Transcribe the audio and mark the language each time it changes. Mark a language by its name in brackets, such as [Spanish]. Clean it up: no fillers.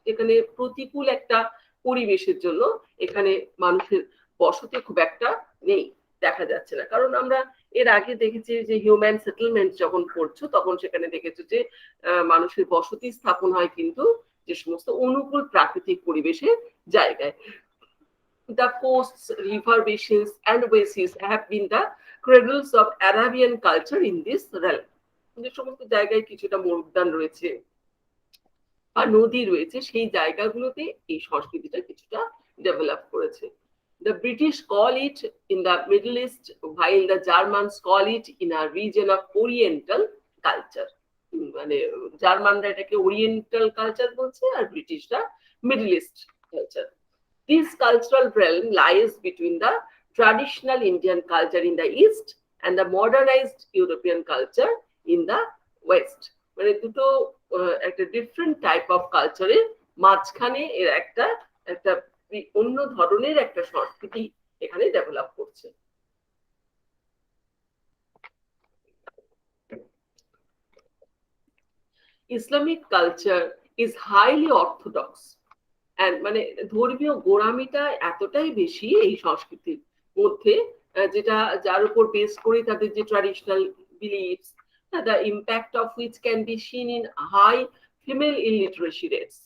[Bangla] এখানে প্রতিকূল একটা পরিবেশের জন্য এখানে মানুষের বসতি খুব একটা নেই, দেখা যাচ্ছে না। কারণ আমরা এর আগে দেখেছি যে হিউম্যান সেটেলমেন্ট যখন করছো তখন সেখানে দেখেছো যে মানুষের বসতি স্থাপন হয় কিন্তু যে সমস্ত অনুকূল প্রাকৃতিক পরিবেশের জায়গায়। [English] The coasts, river basins and oases have been the cradles of Arabian culture in this realm. [Bangla] যে সমস্ত জায়গায় কিছুটা মরুদ্যান রয়েছে বা নদী রয়েছে, সেই জায়গাগুলোতে এই সংস্কৃতিটা কিছুটা ডেভেলপ করেছে। [English] The British call it in the Middle East, while the Germans call it in a region of Oriental culture. [Bangla] মানে জার্মানরা এটাকে ওরিয়েন্টাল কালচার বলছে আর ব্রিটিশরা middle east culture. [English] This cultural realm lies between the traditional Indian culture in the east and the modernized European culture in the west. [Bangla] মানে দুটো একটা different type of কালচারের মাঝখানে এর একটা একটা অন্য ধরনের একটা সংস্কৃতি এখানে ডেভেলপ করছে। [English] Islamic culture is highly orthodox. [Bangla] মানে ধর্মীয় গোড়ামিটা এতটাই বেশি এই সংস্কৃতির মধ্যে, যেটা যার উপর বেস করে তাদের যে traditional beliefs, [English] the impact of which can be seen in high female illiteracy rates.